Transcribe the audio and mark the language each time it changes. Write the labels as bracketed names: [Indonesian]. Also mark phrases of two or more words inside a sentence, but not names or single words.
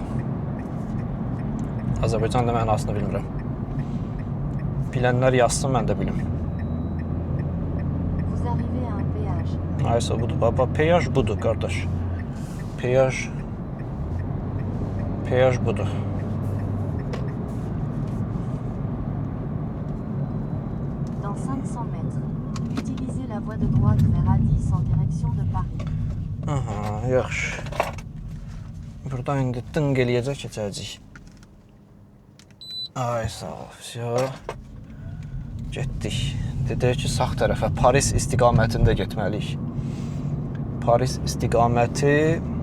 [Azerbaijani] Azərbaycan dilində mənasını bilmirəm. Bilənlər yazsın, mən də bilim. Aysa budur, baba, peyaj budur, qardaş. Peyaj budur. [French] Dans 500 mètres, utilisez la voie de droite vers Addis en direction de Paris. [Azerbaijani] Aha, yaxşı. Buradan indi dınq eləyəcək, keçəcək. Ay, sağ ol. Vəsiyo. Getdik. Dedək ki, sağ tərəfə, Paris istiqamətində getməliyik. Paris istiqaməti.